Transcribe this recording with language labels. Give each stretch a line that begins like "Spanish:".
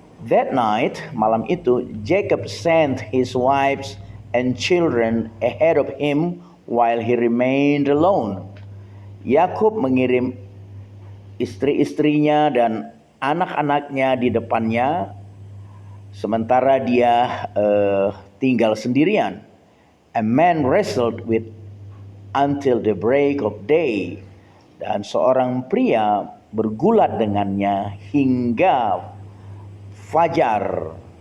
English: That night,
Indonesian: malam itu,
English: Jacob sent his wives and children ahead of him while he remained alone.
Indonesian: Yakub mengirim istri-istrinya dan anak-anaknya di depannya, sementara dia tinggal sendirian.
English: A man wrestled with until the break of day.
Indonesian: Dan seorang pria bergulat dengannya hingga fajar.